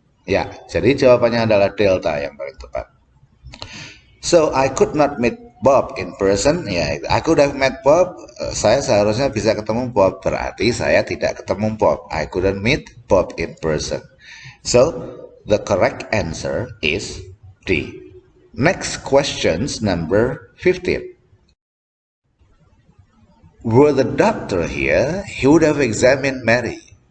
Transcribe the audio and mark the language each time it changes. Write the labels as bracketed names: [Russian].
[Indonesian] Ya, jadi jawabannya adalah delta yang paling tepat. [English] So I could not meet Bob in person. Ya, I could have met Bob. [Indonesian] Saya seharusnya bisa ketemu Bob, berarti saya tidak ketemu Bob. [English] I couldn't meet Bob in person. So the correct answer is D. Next questions number 15. Were the doctor here, he would have examined Mary.